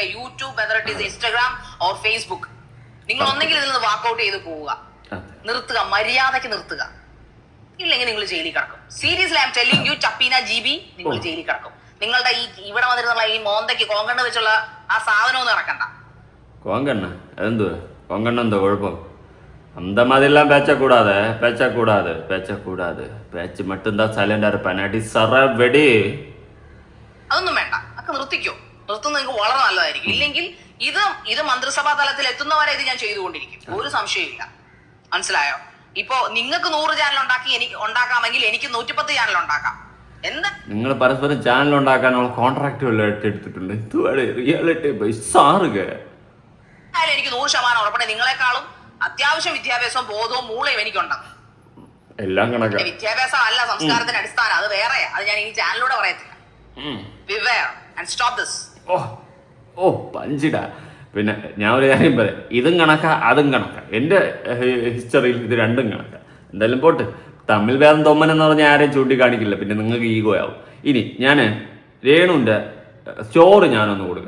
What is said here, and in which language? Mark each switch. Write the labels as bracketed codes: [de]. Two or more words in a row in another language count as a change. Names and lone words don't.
[ml] യൂട്യൂബ്, [en] whether it is Instagram or Facebook. [ml] നിങ്ങൾ ഒന്നെങ്കിൽ ഇതിൽ നിന്ന് വാക്കൗട്ട് ചെയ്ത് പോവുക, നിർത്തുക, മര്യാദയ്ക്ക് നിർത്തുക. ഇല്ലെങ്കിൽ നിങ്ങൾ ജയിലിൽ കിടക്കും. [en] seriously I am telling you, [ml] ടപ്പീന GB, നിങ്ങൾ ജയിലിൽ കിടക്കും. നിങ്ങളുടെ ഈ ഇവിടെ വന്നിരുന്നുള്ള ഈ മോന്തയ്ക്ക് കോങ്കണ്ണ് വെച്ചുള്ള ആ സാധനം ഒന്നും ഇറക്കണ്ട. കോങ്കണ്ണ അതെന്തുവാ? കോങ്കണ്ണ എന്താ കുഴപ്പം? [ta] அந்த மாதிரிலாம் பேச்சக்கூடாது. பேச்சு மட்டும்தான் சைலண்டா இருப்பேன். அடி சர வெடி. [ml] അതൊന്നും വേണ്ട, ഒക്കെ നിർത്തിക്കോ. നിർത്തുന്നത് നിങ്ങൾക്ക് വളരെ നല്ലതായിരിക്കും. ഇല്ലെങ്കിൽ ഇത് മന്ത്രിസഭാ തലത്തിൽ എത്തുന്നവരെ ഇത് ഞാൻ ചെയ്തുകൊണ്ടിരിക്കും. ഒരു സംശയമില്ല. മനസ്സിലായോ? ഇപ്പോ നിങ്ങൾക്ക് 100 ചാനൽ ഉണ്ടാക്കാമെങ്കിൽ എനിക്ക് 110 ചാനൽ ഉണ്ടാക്കാം. എന്താ നിങ്ങൾ പരസ്പരം ചാനൽ ഉണ്ടാക്കാനുള്ള കോൺട്രാക്ട് എടുത്തിട്ടുണ്ട്. റിയാലിറ്റി ബൈ ഷാരിക എനിക്ക് 100% ഉറപ്പുണ്ട്. നിങ്ങളെക്കാളും അത്യാവശ്യം വിദ്യാഭ്യാസവും ബോധവും മൂളയും എനിക്കുണ്ടെന്ന്. എല്ലാം കണക്കാ. വിദ്യാഭ്യാസം അല്ല സംസ്കാരത്തിന്റെ അടിസ്ഥാനം, അത് വേറെയാ. അത് ഞാൻ ഈ ചാനലിലൂടെ പറയത്തില്ല. [en] Beware and stop this. [ml] ഓ പഞ്ചിടാ. പിന്നെ ഞാൻ ഒരു കാര്യം പറയാം, ഇതും കണക്കാ അതും കണക്കാ. എൻ്റെ ഹിസ്റ്ററിയിൽ ഇത് രണ്ടും കണക്കാ. എന്തായാലും പോട്ട്. തമിഴ് വേദം തൊമ്മൻ എന്ന് പറഞ്ഞാൽ ആരെയും ചൂണ്ടിക്കാണിക്കില്ല, പിന്നെ നിങ്ങൾക്ക് ഈഗോ ആവും. ഇനി ഞാൻ രേണുവിൻ്റെ സ്റ്റോറി ഞാനൊന്ന് കൊടുക്കാം.